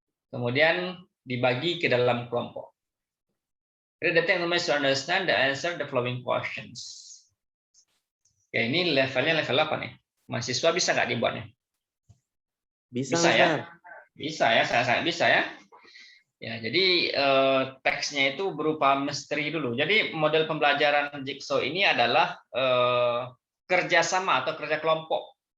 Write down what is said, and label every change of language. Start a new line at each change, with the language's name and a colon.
Indonesian: Kemudian dibagi ke dalam kelompok.
English: Read the text to understand the answer the following questions.
Indonesian: Oke, ini levelnya level apa nih? Mahasiswa bisa nggak dibuatnya? Bisa ya? Bisa ya, sangat bisa ya. Ya, jadi teksnya itu berupa misteri dulu. Jadi model pembelajaran Jigsaw ini adalah kerjasama atau kerja kelompok.